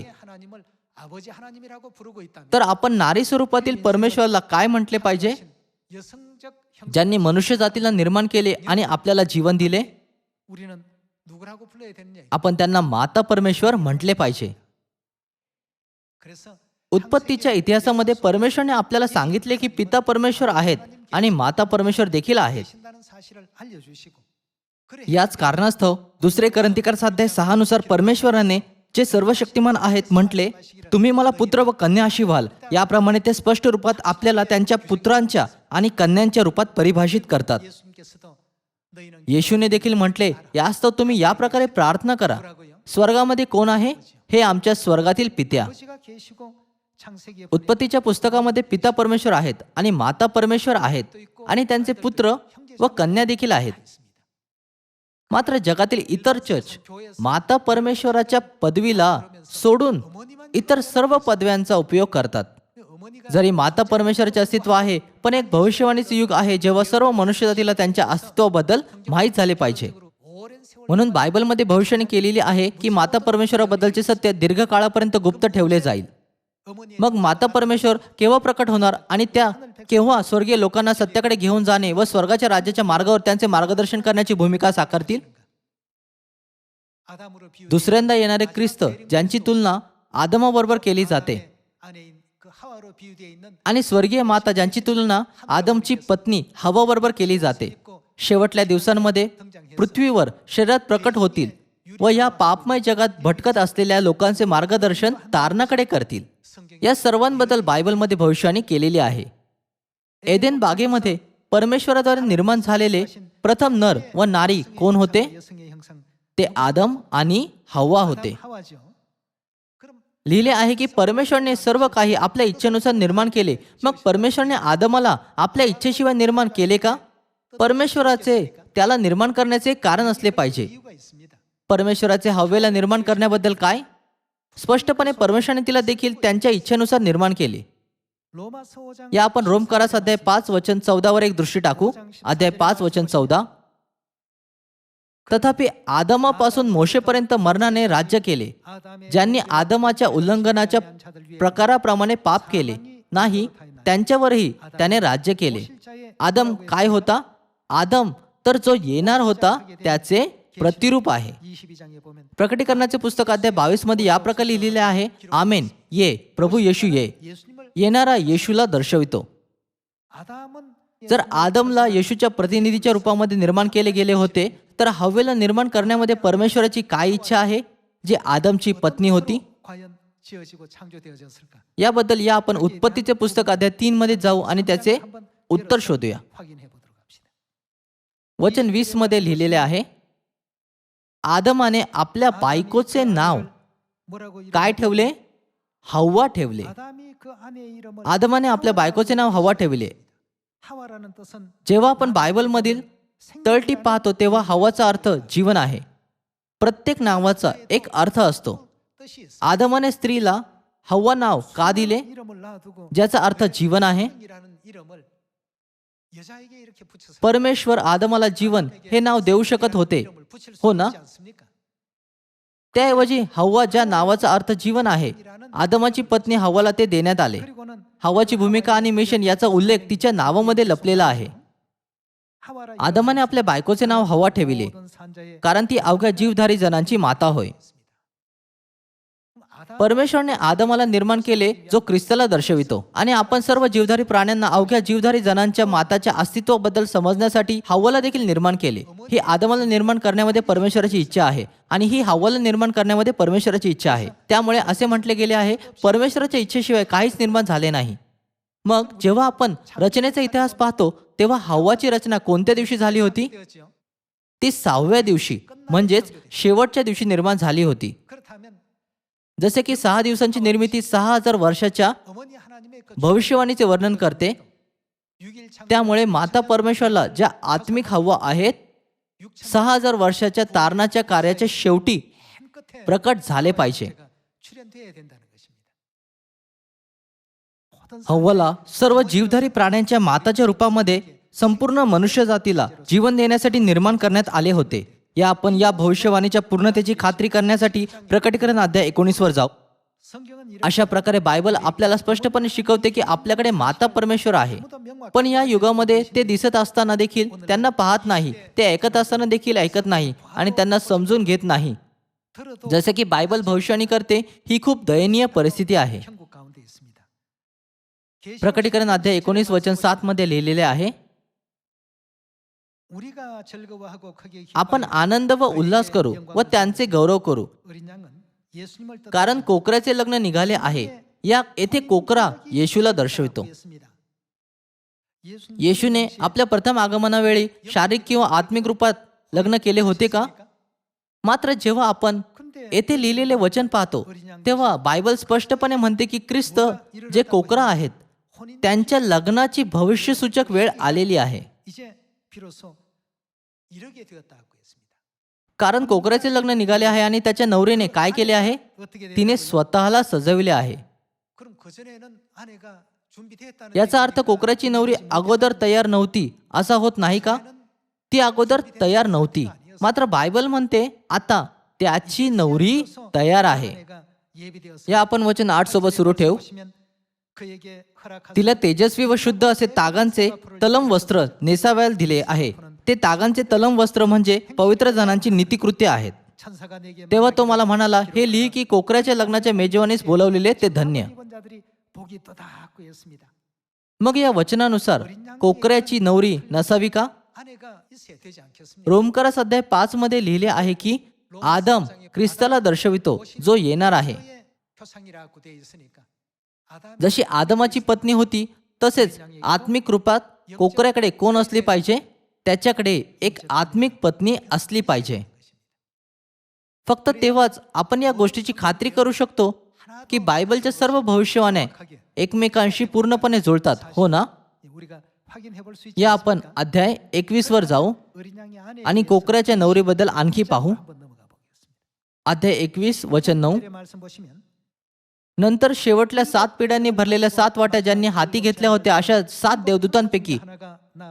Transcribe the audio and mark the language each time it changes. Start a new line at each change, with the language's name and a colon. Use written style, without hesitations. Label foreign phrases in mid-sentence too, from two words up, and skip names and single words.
Korean: 하나님을 아버지 하나님이라고 부르고 있다면
Marathi: तर आपण नारी स्वरूपातील परमेश्वराला काय म्हटले पाहिजे?
Korean: 여성적 형
Marathi: ज्यांनी मनुष्य जातीला निर्माण केले आणि आपल्याला जीवन दिले,
Korean: 우리는 누구라고 불러야 되느냐?
Marathi: आपण त्यांना माता परमेश्वर म्हटले पाहिजे.
Korean: 그래서
Marathi: उत्पत्तीच्या इतिहासामध्ये परमेश्वरने आपल्याला सांगितले की पिता परमेश्वर आहेत आणि माता परमेश्वर देखील आहेत.
Korean: 계신다는 사실을 알려주시고 그래
Marathi: याच कारणास्तव दुसरे करंतिकार 6:6 नुसार परमेश्वराने जे सर्वशक्तिमान आहेत म्हटले, तुम्ही मला पुत्र व कन्या अशी व्हाल. याप्रमाणे ते स्पष्ट रूपात आपल्याला त्यांच्या पुत्रांच्या आणि कन्यांच्या रूपात परिभाषित करतात.
Korean: 예수님께서도 너희는
Marathi: येशूने देखील म्हटले, यास्तव तुम्ही या प्रकारे प्रार्थना करा, स्वर्गामध्ये कोण आहे? हे आमच्या स्वर्गातील पित्या.
Korean: 아버지가 계시고 창세기에
Marathi: उत्पत्तीच्या पुस्तकामध्ये पिता परमेश्वर आहेत आणि माता परमेश्वर आहेत आणि त्यांचे पुत्र व कन्या देखील आहेत. मात्र जगातील इतर चर्च माता परमेश्वराच्या पदवीला सोडून इतर सर्व पदव्यांचा उपयोग करतात.
Korean: 어머니가
Marathi: जरी माता परमेश्वराचे अस्तित्व आहे, पण एक भविष्यवाणीचे युग आहे जेव्हा सर्व मनुष्यजातीला त्यांच्या अस्तित्वाबद्दल माहीत झाले पाहिजे.
Korean: 오랜 세월
Marathi: म्हणून बायबलमध्ये भविष्यवाणी केलेली आहे की माता परमेश्वराबद्दलचे सत्य दीर्घकाळापर्यंत गुप्त ठेवले जाईल.
Korean: 어머니
Marathi: मग माता परमेश्वर केव्हा प्रकट होणार आणि त्या केव्हा स्वर्गीय लोकांना सत्याकडे घेऊन जाणे व स्वर्गाच्या राज्याच्या मार्गावर त्यांचे मार्गदर्शन करण्याची भूमिका साकारतील?
Korean: 아담으로 비유
Marathi: दुसऱ्यांदा येणारे ख्रिस्त ज्यांची तुलना आदमाबरोबर केली जाते
Korean: 아내인 그 하와로 비유되어 있는
Marathi: आणि स्वर्गीय माता ज्यांची तुलना आदमची पत्नी हवाबरोबर केली जाते, शेवटल्या दिवसांमध्ये पृथ्वीवर शरीरात प्रकट होतील व या पापमय जगात भटकत असलेल्या लोकांचे मार्गदर्शन तारणाकडे करतील. या सर्वांबद्दल बायबलमध्ये भविष्यवाणी केलेली आहे. एदेन बागेमध्ये परमेश्वराद्वारे निर्माण झालेले प्रथम नर व नारी कोण होते?
Korean: 여성의 형상
Marathi: ते आदम आणि हव्वा होते.
Korean: 하와죠. 그럼
Marathi: लिहिले आहे की परमेश्वरने सर्व काही आपल्या इच्छेनुसार निर्माण केले. मग परमेश्वरने आदमाला आपल्या इच्छेशिवाय निर्माण केले का? परमेश्वराचे त्याला निर्माण करण्याचे कारण असले पाहिजे.
Korean: 이유가 있습니다.
Marathi: परमेश्वराचे हव्वेला निर्माण करण्याबद्दल काय? स्पष्टपणे परमेश्वराने तिला देखील त्यांच्या इच्छेनुसार निर्माण केले.
Korean: 로마서 5장
Marathi: या आपण रोमकारास अध्याय 5 वचन 14 वर एक दृष्टी टाकू. अध्याय 5 वचन 14. तथापि आदमापासून मोशेपर्यंत मरणाने राज्य केले,
Korean: 아담의
Marathi: ज्यांनी आदमाच्या उल्लंघनाच्या प्रकाराप्रमाणे पाप केले नाही त्यांच्यावरही त्याने राज्य केले. आदम काय होता? आदम तर जो येणार होता त्याचे प्रतिरूप आहे.
Korean: 22장에 보면
Marathi: प्रकटीकरणाचे पुस्तक अध्याय 22 मध्ये या प्रकारे लिहिलेले आहे, आमेन, ये प्रभू येशू ये.
Korean: 예수님을
Marathi: येणारा येशूला दर्शवितो.
Korean: 아담은
Marathi: जर आदमला येशूच्या प्रतिनिधीच्या रूपामध्ये निर्माण केले गेले होते, तर हव्वेला निर्माण करण्यामध्ये परमेश्वराची काय इच्छा आहे, जी आदमची पत्नी होती?
Korean: 과연 지어지고 창조되어졌을까?
Marathi: याबद्दल या आपण उत्पत्तीचे पुस्तक अध्याय 3 मध्ये जाऊ आणि त्याचे उत्तर शोधूया.
Korean: 확인해 보도록 합시다.
Marathi: वचन 20 मध्ये लिहिलेले आहे, आदमाने आपल्या बायकोचे नाव
Korean: 뭐라고
Marathi: काय ठेवले? हव्वा ठेवले.
Korean: 아담이 그 아내의 이름을
Marathi: आदमाने आपल्या बायकोचे नाव हव्वा ठेवले.
Korean: 하와라는 뜻은
Marathi: जेव्हा आपण बायबलमधील तळटीप पाहतो तेव्हा हव्वाचा अर्थ जीवन आहे. प्रत्येक नावाचा एक अर्थ असतो.
Korean: 뜻이 있어.
Marathi: आदमाने स्त्रीला हव्वा नाव का दिले?
Korean: 이름을 놔두고
Marathi: ज्याचा अर्थ जीवन आहे.
Korean: 이라는 이름을 여자에게 이렇게 붙여서
Marathi: परमेश्वर आदमाला जीवन हे नाव देऊ शकत होते,
Korean: 이름을 붙일 수
Marathi: हो ना?
Korean: 있지 않습니까?
Marathi: त्याऐवजी हव्वा ज्या नावाचा अर्थ जीवन आहे, आदमाची पत्नी हव्वाला ते देण्यात आले.
Korean: 그리고는
Marathi: हव्वाची भूमिका आणि मिशन याचा उल्लेख तिच्या नावामध्ये लपलेला आहे.
Korean: 하와라
Marathi: आदमाने आपल्या बायकोचे नाव हव्वा ठेविले,
Korean: 모든 산자의
Marathi: कारण ती अवघ्या जीवधारी जनांची माता होय. 아담 परमेश्वरने आदमाला निर्माण केले, जो ख्रिस्ताला दर्शवितो. आणि आपण सर्व जीवधारी प्राण्यांना अवघ्या जीवधारी जनांच्या माताच्या अस्तित्वाबद्दल समजण्यासाठी हव्वाला देखील निर्माण केले. ही आदमाला निर्माण करण्यामध्ये परमेश्वराची इच्छा आहे आणि ही हव्वाला निर्माण करण्यामध्ये परमेश्वराची इच्छा आहे. त्यामुळे असे म्हटले गेले आहे, परमेश्वराच्या इच्छेशिवाय काहीच निर्माण झाले नाही. मग जेव्हा आपण रचनेचा इतिहास पाहतो तेव्हा हव्वाची रचना कोणत्या दिवशी झाली होती?
Korean: 되었지요.
Marathi: ती 6व्या दिवशी म्हणजेच शेवटच्या दिवशी निर्माण झाली होती.
Korean: 그렇다면
Marathi: जसे की 6 दिवसांची निर्मिती 6000 वर्षाच्या
Korean: 어머니 하나님의 그
Marathi: भविष्यवाणीचे वर्णन करते.
Korean: 6일 창조
Marathi: त्यामुळे माता परमेश्वरला ज्या आत्मिक हव्वा आहेत, 6000 वर्षाच्या तारणाच्या कार्याच्या शेवटी
Korean: 맨 끝에
Marathi: प्रकट झाले पाहिजे.
Korean: 출현돼야 된다는 것입니다. 모든
Marathi: हव्वाला सर्व जीवधारी प्राण्यांच्या माताच्या रूपामध्ये संपूर्ण मनुष्यजातीला जीवन देण्यासाठी निर्माण करण्यात आले होते. आपण या भविष्यवाणीच्या पूर्णतेची खात्री करण्यासाठी प्रकटीकरण अध्याय 19 वर जाऊ.
Korean: 성경은 이런
Marathi: अशा प्रकारे बायबल आपल्याला स्पष्टपणे शिकवते की आपल्याकडे माता परमेश्वर आहे.
Korean: 아무도 명확
Marathi: पण या युगामध्ये ते दिसत असताना देखील त्यांना पाहत नाही, ते ऐकत असताना देखील ऐकत नाही आणि त्यांना समजून घेत नाही.
Korean: 들어도
Marathi: जसे की बायबल भविष्यवाणी करते, ही खूप दयनीय परिस्थिती आहे.
Korean: 천국 가운데 있습니다. 계시록
Marathi: प्रकटीकरण अध्याय 19 वचन 7 मध्ये लिहिलेले आहे,
Korean: 우리가 즐거워하고 크게
Marathi: आपण आनंद व उल्हास करू व त्यांचे गौरव करू,
Korean: 어린 양은 예수님을 뜻
Marathi: कारण कोकराचे लग्न निघाले आहे. या येथे कोकरा येशूला दर्शवितो.
Korean: 했습니다. 예수님
Marathi: येशूने आपल्या प्रथम आगमनावेळी शारीरिक किंवा आत्मिक रूपात लग्न केले होते का? मात्र जेव्हा आपण येथे लिहिलेले वचन पाहतो तेव्हा बायबल स्पष्टपणे म्हणते की ख्रिस्त जे कोकरा आहेत
Korean: 혼인
Marathi: त्यांच्या लग्नाची भविष्यसूचक वेळ आलेली आहे.
Korean: 이제 비로소 이르게 되었다고 했습니다.
Marathi: कारण कोकराचे लग्न निघाले आहे आणि त्याच्या नवरीने काय केले आहे?
Korean: 어떻게
Marathi: तिने स्वतःला सजविले आहे.
Korean: 그럼 그 전에는 아내가 준비됐다는
Marathi: याचा अर्थ कोकराची नवरी अगोदर तयार नव्हती असा होत नाही का? ती अगोदर तयार नव्हती. मात्र बायबल म्हणते आता त्याची नवरी तयार आहे.
Korean: 아내가 예비되었습니다.
Marathi: या आपण वचन 8 सोबत सुरू ठेवू.
Korean: 보시면 그에게 허락하신
Marathi: तिला तेजस्वी व शुद्ध असे तागांचे तलम वस्त्र नेसावयाला दिले आहे. ते तागांचे तलम वस्त्र म्हणजे पवित्र जनांची नीतिकृत्य आहेत.
Korean: 천사가 내게
Marathi: तेव्हा तो मला म्हणाला, हे लिही की कोकराच्या लग्नाच्या मेजवानीस बोलावलेले ते धन्य.
Korean: 입은 자들이 복이 또다고 했습니다.
Marathi: मग या वचनानुसार कोकऱ्याची नवरी नसावी का?
Korean: 아내가 있어야 되지 않겠습니까?
Marathi: रोमकरास अध्याय 5 मध्ये लिहिले आहे की आदम ख्रिस्ताला दर्शवितो जो येणार आहे.
Korean: 의 표상이라고 되어 있으니까 아담
Marathi: जशी आदमाची पत्नी होती तसेच आत्मिक रूपात कोकऱ्याकडे कोण असली पाहिजे? त्याच्याकडे एक आत्मिक पत्नी असली पाहिजे. फक्त तेव्हाच आपण या गोष्टीची खात्री करू शकतो की बायबलच्या सर्व भविष्यवाण्या एकमेकांशी पूर्णपणे जुळतात, हो ना?
Korean: 우리가 확인해 볼 수 있지.
Marathi: या आपण अध्याय 21 वर जाऊ
Korean: 어린 양의 아내
Marathi: आणि कोकऱ्याच्या नवरीबद्दल आणखी पाहू.
Korean: 한번 넘어가 보겠습니다.
Marathi: अध्याय 21 वचन 9.
Korean: 의 말씀 보시면
Marathi: नंतर शेवटल्या 7 पिढ्यांनी भरलेल्या 7 वाट्या ज्यांनी हाती घेतल्या होत्या अशा 7 देवदूतांपैकी
Korean: 하나가 나